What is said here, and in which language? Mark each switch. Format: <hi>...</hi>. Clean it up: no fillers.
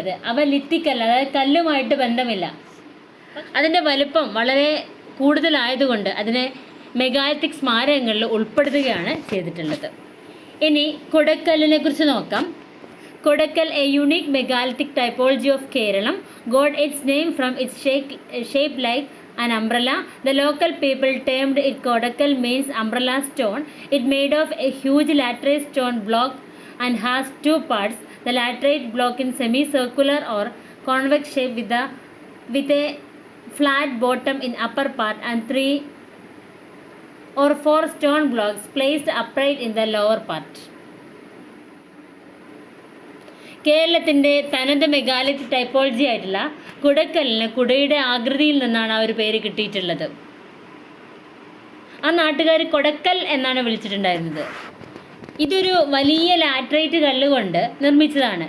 <ml>അവ ലിത്തിക്കല്ല, അതായത് കല്ലുമായിട്ട് ബന്ധമില്ല. അതിൻ്റെ വലുപ്പം വളരെ കൂടുതലായതുകൊണ്ട് അതിനെ മെഗാലിത്തിക് സ്മാരകങ്ങളിൽ ഉൾപ്പെടുത്തുകയാണ് ചെയ്തിട്ടുള്ളത്. ഇനി കൊടക്കല്ലിനെ കുറിച്ച് നോക്കാം.</ml> <en>Kodakkal, a unique megalithic typology of Keralam, got its name from its shape like an umbrella. The local people termed it Kodakkal, means umbrella stone. It made of a huge laterite stone block and has two parts. The laterite block in semicircular or convex shape with a flat bottom in upper part and 3 or 4 stone blocks placed upright in the lower part.</en> <ml>കേരളത്തിൻ്റെ തനത് മെഗാലിത്ത് typology ആയിട്ടുള്ള കുടക്കലിന് കുടയുടെ ആകൃതിയിൽ നിന്നാണ് ആ ഒരു പേര് കിട്ടിയിട്ടുള്ളത്. ആ നാട്ടുകാർ കൊടക്കൽ എന്നാണ് വിളിച്ചിട്ടുണ്ടായിരുന്നത്. ഇതൊരു വലിയ ലാറ്ററൈറ്റ് കല്ലുകൊണ്ട് നിർമ്മിച്ചതാണ്.</ml>